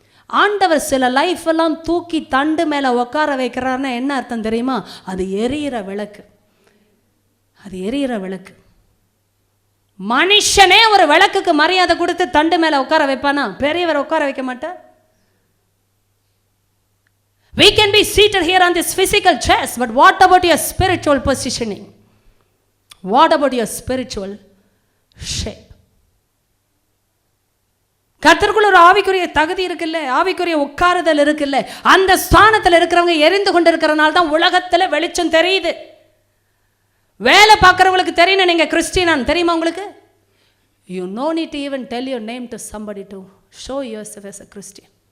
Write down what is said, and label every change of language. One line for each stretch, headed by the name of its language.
Tamil: ஆண்டவர் சில லைஃப் எல்லாம் தூக்கி தண்டு மேலே உட்கார வைக்கிறாருன்னா என்ன அர்த்தம் தெரியுமா? அது எரியிற விளக்கு, அது எரியிற விளக்கு. மனுஷனே ஒரு விளக்குக்கு மரியாதை கொடுத்து தண்டு மேல உட்கார வைப்பானா? பெரியவர் உட்கார வைக்க மாட்டார்.
English: We can be seated here on this physical chairs, but what about your spiritual positioning? What about your spiritual shape?
Tamil: கர்த்தருக்குள்ள ஒரு ஆவிக்குரிய தகுதி இருக்குல்ல, ஆவிக்குரிய உட்காருதல் இருக்குல்ல, அந்த ஸ்தானத்தில் இருக்கிறவங்க எரிந்து கொண்டு இருக்கிறனால தான் உலகத்துல வெளிச்சம் தெரியுது. வேலை பார்க்குறவங்களுக்கு தெரியணும் நீங்கள் கிறிஸ்டியனான். தெரியுமா உங்களுக்கு?
English: You no need to even tell your name to somebody to show yourself as a Christian.